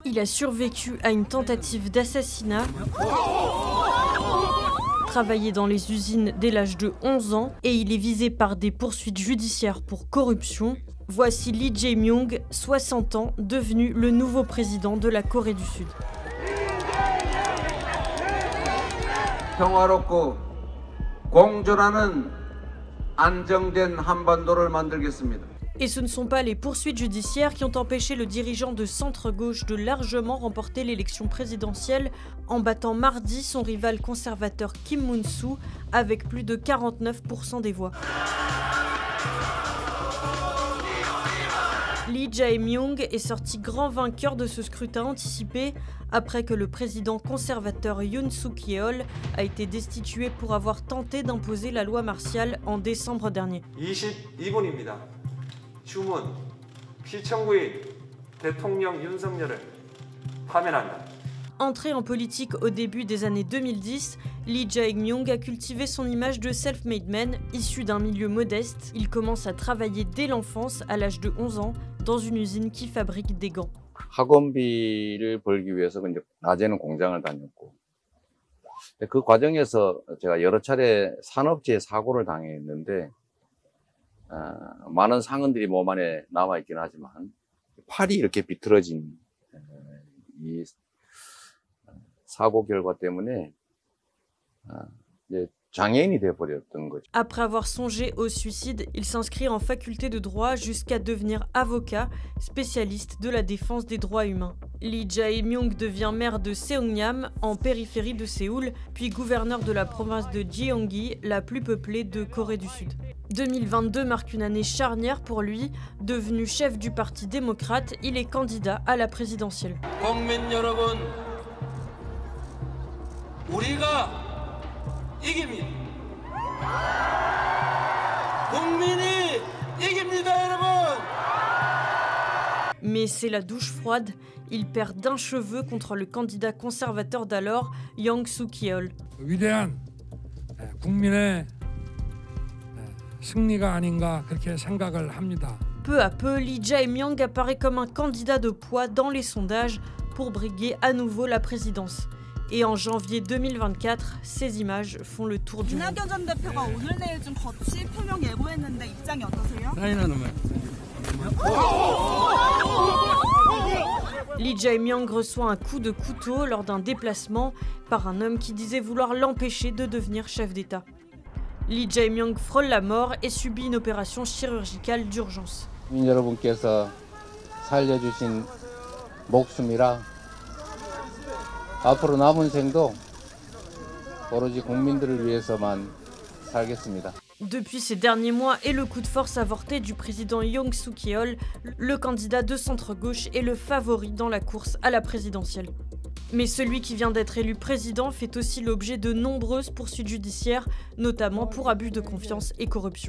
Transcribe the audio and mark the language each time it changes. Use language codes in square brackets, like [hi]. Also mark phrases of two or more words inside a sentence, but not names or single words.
[fr] Il a survécu à une tentative d'assassinat, travaillé dans les usines dès l'âge de 11 ans et il est visé par des poursuites judiciaires pour corruption. Voici Lee Jae-myung, 60 ans, devenu le nouveau président de la Corée du Sud. [ko] 평화롭고 공존하는 안정된 한반도를 만들겠습니다. [fr] Et ce ne sont pas les poursuites judiciaires qui ont empêché le dirigeant de centre-gauche de largement remporter l'élection présidentielle en battant mardi son rival conservateur Kim Moon-soo avec plus de 49% des voix. Lee Jae-myung est sorti grand vainqueur de ce scrutin anticipé après que le président conservateur Yoon Suk-yeol a été destitué pour avoir tenté d'imposer la loi martiale en décembre dernier. [ko] 22분입니다. 주문, 피청구인 대통령 윤석열을 파면한다. [fr] Entré en politique au début des années 2010, Lee Jae-myung a cultivé son image de [en] self-made man, [fr] issu d'un milieu modeste. Il commence à travailler dès l'enfance, à l'âge de 11 ans, dans une usine qui fabrique des gants. [ko] 학원비를 벌기 위해서 이제 낮에는 공장을 다녔고, 그 과정에서 제가 여러 차례 산업재해 사고를 당했는데, 많은 상흔들이 몸 안에 남아 있긴 하지만 팔이 이렇게 비틀어진 이 사고 결과 때문에 이제 장애인이 되어버렸던 거죠. [fr] Après avoir songé au suicide, il s'inscrit en faculté de droit jusqu'à devenir avocat, spécialiste de la défense des droits humains. Lee Jae-myung devient maire de Seongnam, en périphérie de Séoul, puis gouverneur de la province de Gyeonggi, la plus peuplée de Corée du Sud. 2022 marque une année charnière pour lui. Devenu chef du Parti démocrate, il est candidat à la présidentielle. [ko] 국민 여러분, 우리가 이깁니다. 국민이 이깁니다, 여러분. [fr] Mais c'est la douche froide. Il perd d'un cheveu contre le candidat conservateur d'alors, Yoon Suk-yeol. [ko] 위대한 국민의 승리가 아닌가 그렇게 생각을 합니다. [fr] Peu à peu, Lee Jae-myung apparaît comme un candidat de poids dans les sondages pour briguer à nouveau la présidence. Et en janvier 2024, ces images font le tour du monde. [ko] 이낙연 전 대표가 오늘 내일 중 거취 표명 예고했는데 입장이 어떠세요? [fr] Lee Jae-myung reçoit un coup de couteau lors d'un déplacement par un homme qui disait vouloir l'empêcher de devenir chef d'État. Lee Jae-myung frôle la mort et subit une opération chirurgicale d'urgence. [ko] 국민 여러분께서 살려주신 목숨이라 앞으로 남은 생도 오로지 국민들을 위해서만 살겠습니다. [fr] Depuis ces derniers mois et le coup de force avorté du président Yoon Suk-yeol, le candidat de centre-gauche est le favori dans la course à la présidentielle. Mais celui qui vient d'être élu président fait aussi l'objet de nombreuses poursuites judiciaires, notamment pour abus de confiance et corruption.